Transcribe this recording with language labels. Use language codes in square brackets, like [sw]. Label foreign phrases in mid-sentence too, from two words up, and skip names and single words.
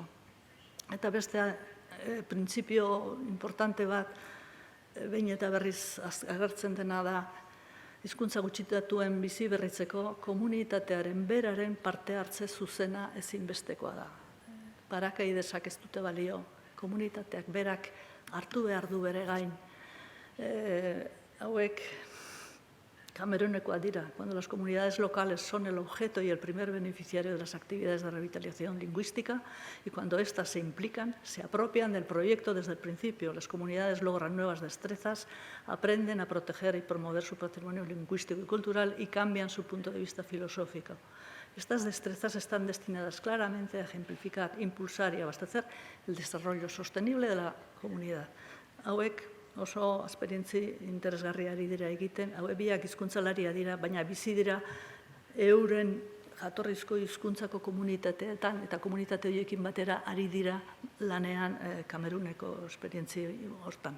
[eu] Eta beste printzipio importante bat, behin eta berriz agertzen dena da, hizkuntza gutxitatuen bizi berritzeko komunitatearen beraren parte hartze zuzena ezinbestekoa da. Parakaidesak ez dute balio, komunitateak berak hartu behar du bere gain. Hauek Camerunekoa dira, [es] cuando las comunidades locales son el objeto y el primer beneficiario de las actividades de revitalización lingüística y cuando éstas se implican, se apropian del proyecto desde el principio. Las comunidades logran nuevas destrezas, aprenden a proteger y promover su patrimonio lingüístico y cultural y cambian su punto de vista filosófico. Estas destrezas están destinadas claramente a ejemplificar, impulsar y abastecer el desarrollo sostenible de la comunidad. [eu] Hauek oso esperientzi interesgarriari dira egiten, hauek biak hizkuntzalaria dira, baina bizi dira euren jatorrizko hizkuntzako komunitateetan eta komunitate horiekin batera ari dira lanean Kameruneko esperientzi hortan.